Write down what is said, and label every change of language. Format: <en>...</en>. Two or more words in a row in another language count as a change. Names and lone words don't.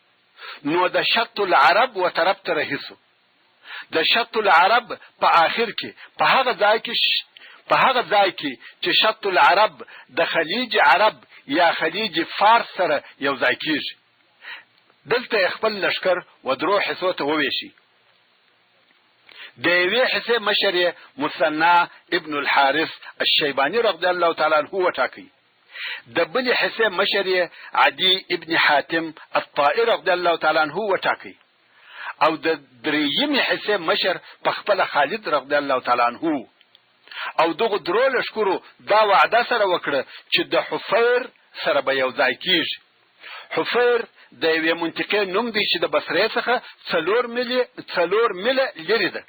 <ps>نو د شط العرب و طرف ته رهیسو. د شط العرب په اخر کې په هغه ځای کې چې شط العرب د خلیج عرب یا خلیج فارس سره یو ځای کیږي، دلته خپل لشکر و 3 حصو ته وویشي. د یوې حصې مشر مثنى ابن الحارث الشیبانی رضی الله تعالی عنه وټاکي، د بلې حصې مشر عدي ابن حاتم الطائي رضی الله تعالی عنه وټاکي، او د دریمې حصې مشر په خپل خالد رضی الله تعالی عنه. او دغه 3 لشکرو دا وعده سره وکړه چې د حفیر سره به یو ځای کیږي. حفیر د یوې منطقې نوم دی چې د بصرې څخه 4 میله لرې ده.</ps>